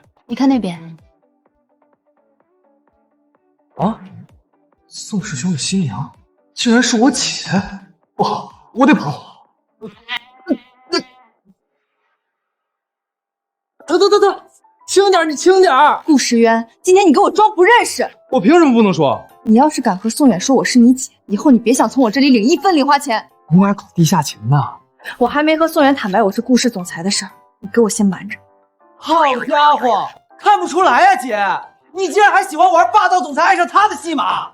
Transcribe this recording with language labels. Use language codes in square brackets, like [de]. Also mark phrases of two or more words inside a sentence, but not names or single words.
[zh] 你看那邊。啊，宋師兄的新娘竟然是我姐！不好，我得跑！得，轻點，你輕點。顧時淵，今天你给我裝不認識！我憑什麼不能說？你要是敢和宋遠說我是你姐，以後你別想從我這裡領1分零花錢。用來搞地下情呢？我還沒和宋遠坦白我是顧氏總裁的事兒，你給我先瞞着。好家伙，看不出來呀，姐，你竟然還喜歡玩霸道總裁愛上他的戲碼。